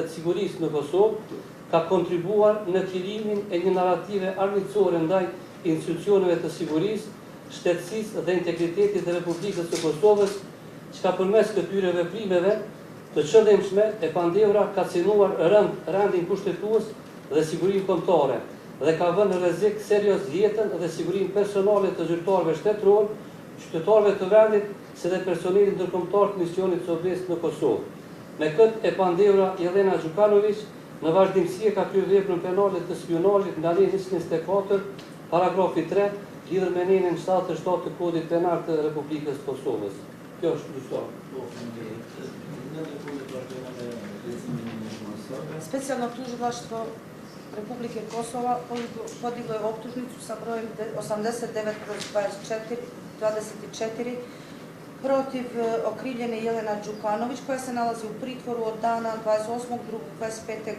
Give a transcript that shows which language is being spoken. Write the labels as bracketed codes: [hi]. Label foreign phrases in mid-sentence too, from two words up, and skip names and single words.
[sq] të sigurisë në Kosovë, ka kontribuar në kryimin e një narrative armiqësore ndaj institucioneve të sigurisë, shtetësisë dhe integritetit të Republikës së Kosovës, që ka përmes këtyre veprimeve të qëllimshme e pandehura ka cënuar rendin kushtetues dhe sigurinë kombëtare dhe ka vënë në rrezik serioz jetën dhe sigurinë personale të zyrtarëve shtetëror, qytetarëve të vendit, si dhe personelit ndërkombëtar të misionit të OSB-s në Kosovë. Me këtë e pandehura Jelena Gjukanović në vazhdimsi e ka kryer veprën penale të spionazhit nga ligji 124, paragrafi 3, lidhur me nenën 77 të kodit penal të Republikës së Kosovës. Kjo është dyshtar. [sr] Specijalno tužilaštvo Republike Kosova podiglo je optužnicu sa brojem 89/24 protiv okrivljene Jelena Đukanović, koja se nalazi u pritvoru od dana 28.2.25.